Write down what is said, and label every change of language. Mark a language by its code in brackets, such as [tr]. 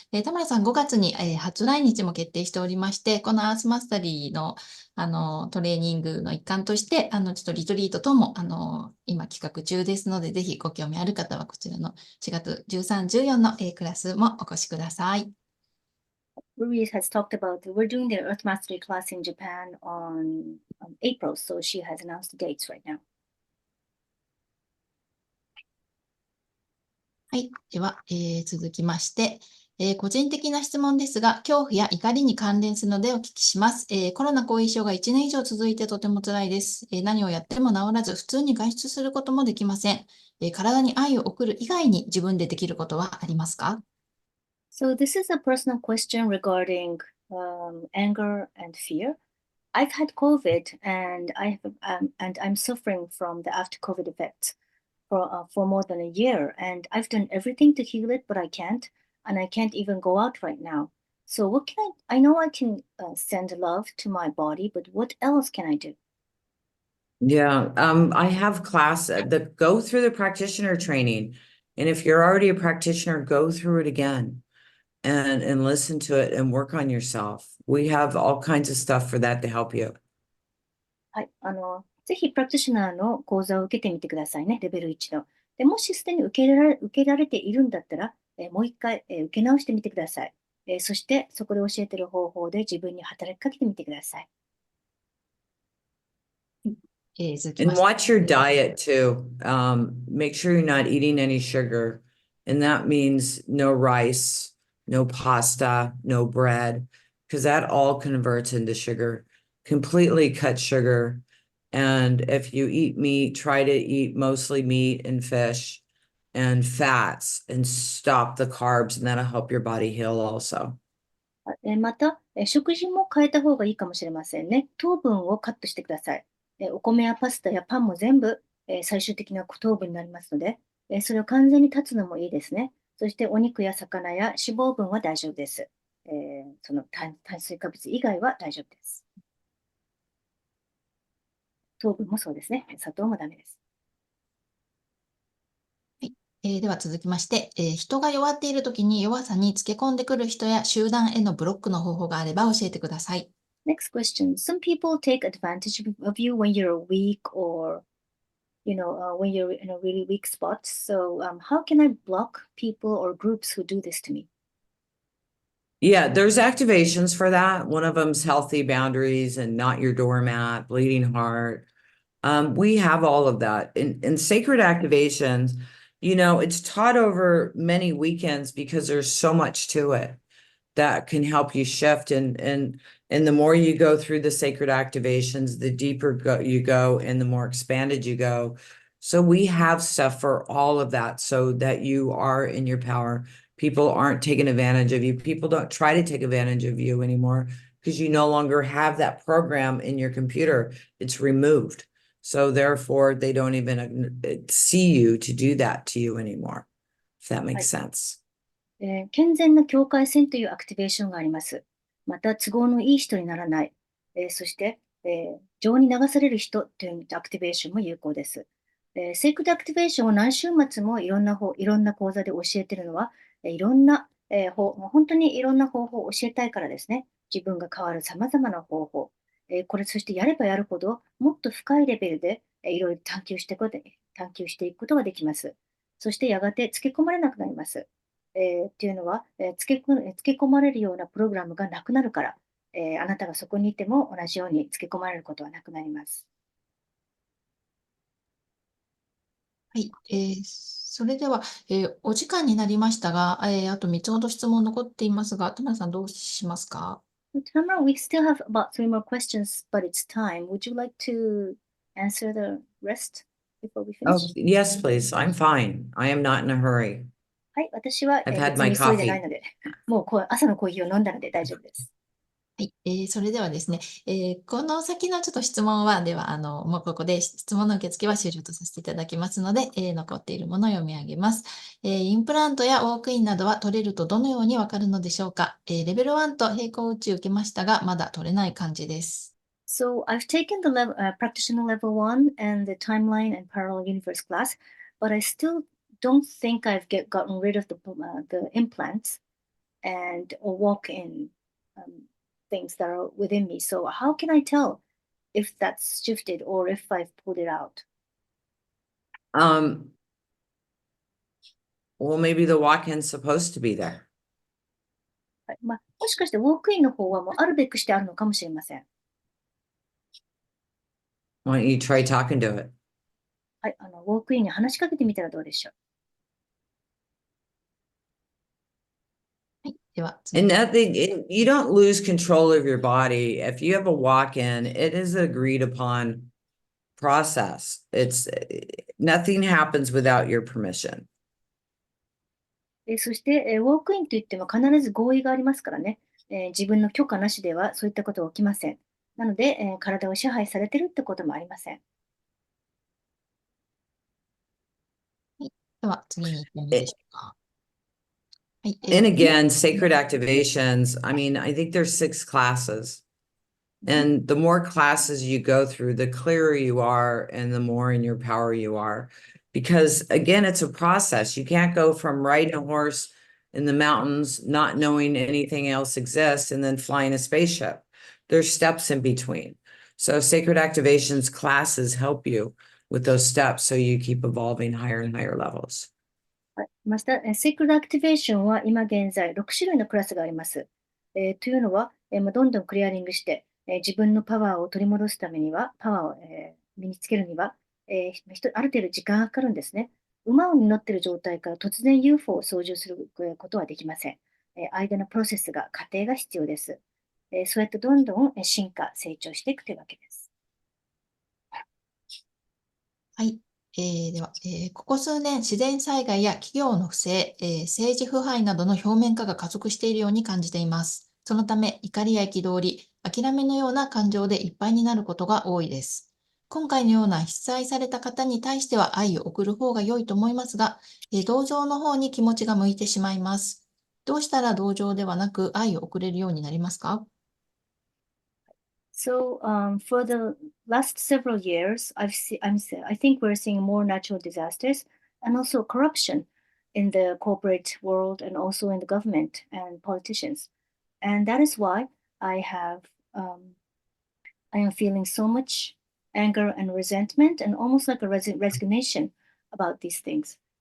[ja] 田村さん、5月に、初来日も決定しておりまして、このアースマスタリーの、トレーニングの一環として、ちょっとリトリート等も、今企画中ですので、ぜひご興味ある方は、こちらの4月13、14の、クラスもお越しください。 [en] Ruiz has talked about, we're doing the Earth Mastery class in Japan on April, so she has announced the dates right now. [ja] はい。では、続きまして、個人的な質問ですが、恐怖や怒りに関連するのでお聞きします。コロナ後遺症が1年以上続いてとても辛いです。何をやっても治らず、普通に外出することもできません。体に愛を送る以外に自分でできることはありますか？ [en] So this is a personal question regarding anger and fear. I've had COVID and I'm suffering from the after COVID effects for more than a year, and I've done everything to heal it, but I can't, and I can't even go out right now. So what can I know I can send love to my body, but what else can I do? Yeah, I have class that go through the practitioner training. And if you're already a practitioner, go through it again and listen to it and work on yourself. We have all kinds of stuff for that to help you. [ja] はい、ぜひプラクティショナーの講座を受けてみてくださいね、レベル1の。でもしすでに受けられているんだったら、もう一回、受け直してみてください。そしてそこで教えている方法で自分に働きかけてみてください。 [en] And watch your diet too. Make sure you're not eating any sugar. And that means no rice, no pasta, no bread, because that all converts into sugar. Completely cut sugar. And if you eat meat, try to eat mostly meat and fish and fats and stop the carbs, and that'll help your body heal also. [ja] また、食事も変えた方がいいかもしれませんね。糖分をカットしてください。お米やパスタやパンも全部、最終的な糖分になりますので、それを完全に断つのもいいですね。そしてお肉や魚や脂肪分は大丈夫です。その炭水化物以外は大丈夫です。糖分もそうですね。砂糖もダメです。では続きまして、人が弱っているときに弱さにつけ込んでくる人や集団へのブロックの方法があれば教えてください。 [en] Next question. Some people take advantage of you when you're weak or, when you're in a really weak spot. So how can I block people or groups who do this to me? Yeah, there's activations for that. One of them's healthy boundaries and not your doormat, bleeding heart. We have all of that. In sacred activations, it's taught over many weekends because there's so much to it that can help you shift. And And the more you go through the sacred activations, the deeper you go and the more expanded you go. So we have stuff for all of that so that you are in your power. People aren't taking advantage of you. People don't try to take advantage of you anymore because you no longer have that program in your computer. It's removed. So therefore, they don't even see you to do that to you anymore, if that makes sense. [ja] 健全な境界線というアクティベーションがあります。また、都合のいい人にならない。そして、情に流される人というアクティベーションも有効です。セイクリッドアクティベーションを何週末もいろんな講座で教えているのは、いろんな、本当にいろんな方法を教えたいからですね。自分が変わる様々な方法。そしてやればやるほど、もっと深いレベルで、いろいろ探求していくことができます。そしてやがてつけ込まれなくなります。っていうのは、つけ込まれるようなプログラムがなくなるから、あなたがそこにいても同じようにつけ込まれることはなくなります。はい。それでは、お時間になりましたが、あと3つほど質問残っていますが、田村さんどうしますか？ [en] Tamara, we still have about 3 more questions, but it's time. Would you like to answer the rest before we Oh, finish? yes, please. I'm fine. I am not in a hurry. [ja] はい、私は、 [en] I've had [ja] 別 [en] my [ja] に急いでない [en] coffee. [ja] ので、もう朝のコーヒーを飲んだので大丈夫です。はい。それではですね、この先のちょっと質問は、では、もうここで質問の受付は終了とさせていただきますので、残っているものを読み上げます。インプラントやウォークインなどは取れるとどのようにわかるのでしょうか？レベル1と並行宇宙受けましたが、まだ取れない感じです。 [en] So I've taken the practitioner level 1 and the timeline and parallel universe class, but I still don't think I've gotten rid of the implants or walk-in things that are within me. So how can I tell if that's shifted or if I've pulled it out? Well, maybe the walk-in's supposed to be there. [ja] はい、もしかしてウォークインの方はもうあるべくしてあるのかもしれません。 [en] Why don't you try talking to it? [ja] はい、ウォークインに話しかけてみたらどうでしょう。はい。では、 [en] And you don't lose control of your body. If you have a walk-in, it is an agreed upon process. Nothing happens without your permission. [ja] そして、ウォークインといっても必ず合意がありますからね。自分の許可なしではそういったことは起きません。なので、体を支配されているってこともありません。はい。では、次に行ってみましょうか。はい。 [en] And again, sacred activations, I mean, I think there's 6 classes. And the more classes you go through, the clearer you are and the more in your power you are. Because again, it's a process. You can't go from riding a horse in the mountains, not knowing anything else exists, and then flying a spaceship. There's steps in between. So sacred activations classes help you with those steps so you keep evolving higher and higher levels. [ja] はい、また、セイクリッドアクティベーションは今現在6種類のクラスがあります。というのは、どんどんクリアリングして、自分のパワーを取り戻すためには、パワーを、身につけるには、ある程度時間がかかるんですね。馬に乗っている状態から突然 UFO を操縦することはできません。間のプロセスが、過程が必要です。そうやってどんどん進化、成長していくというわけです。はい。では、ここ数年、自然災害や企業の不正、政治腐敗などの表面化が加速しているように感じています。そのため、怒りや憤り、諦めのような感情でいっぱいになることが多いです。今回のような被災された方に対しては愛を送る方が良いと思いますが、同情の方に気持ちが向いてしまいます。どうしたら同情ではなく愛を送れるようになりますか？ [en] So, for the last several years, I think we're seeing more natural disasters and also corruption in the corporate world and also in the government and politicians. And that is why I am feeling so much anger and resentment and almost like a resignation about these things.